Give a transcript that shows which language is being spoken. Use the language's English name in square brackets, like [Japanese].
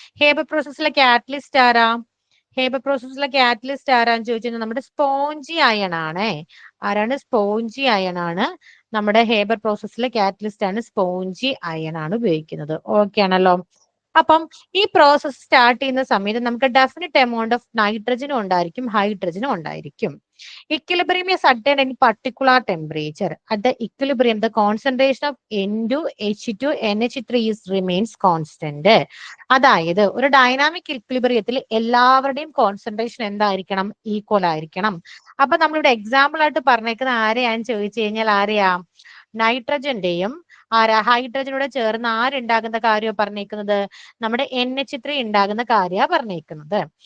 [Malayalam] Haber പ്രോസസ്സിലെ catalyst ആരാ, Haber പ്രോസസ്സിലെ catalyst ആരാന്ന് ചോദിച്ചു കഴിഞ്ഞാൽ നമ്മുടെ സ്പോഞ്ചി അയൺ ആണ്. ആരാണ്, സ്പോഞ്ചി അയൺ ആണ്. നമ്മുടെ ഹേബർ പ്രോസസ്സിലെ കാറ്റലിസ്റ്റ് ആണ് സ്പോഞ്ചി അയൺ ആണ് ഉപയോഗിക്കുന്നത്. ഓക്കെ ആണല്ലോ. അപ്പം ഈ പ്രോസസ് സ്റ്റാർട്ട് ചെയ്യുന്ന സമയത്ത് നമുക്ക് ഡെഫിനിറ്റ് എമൗണ്ട് ഓഫ് നൈട്രജനും ഉണ്ടായിരിക്കും, ഹൈഡ്രജനും ഉണ്ടായിരിക്കും. [English] Equilibrium is attained in particular temperature. At the equilibrium, the concentration of N2, H2, NH3 remains constant. [Malayalam] അതായത് ഒരു ഡൈനാമിക് ഇക്വിലിബ്രിയത്തിൽ എല്ലാവരുടെയും കോൺസെൻട്രേഷൻ എന്തായിരിക്കണം, ഈക്വൽ ആയിരിക്കണം. അപ്പൊ നമ്മളിവിടെ എക്സാമ്പിൾ ആയിട്ട് പറഞ്ഞേക്കുന്ന ആരെയാന്ന് ചോദിച്ചു കഴിഞ്ഞാൽ ആരെയാ, നൈട്രജന്റെയും ഹൈഡ്രജനോട് ചേർന്ന് ആരുണ്ടാകുന്ന കാര്യമാണ് പറഞ്ഞേക്കുന്നത്, നമ്മുടെ NH3 ഉണ്ടാകുന്ന കാര്യമാണ് പറഞ്ഞേക്കുന്നത്.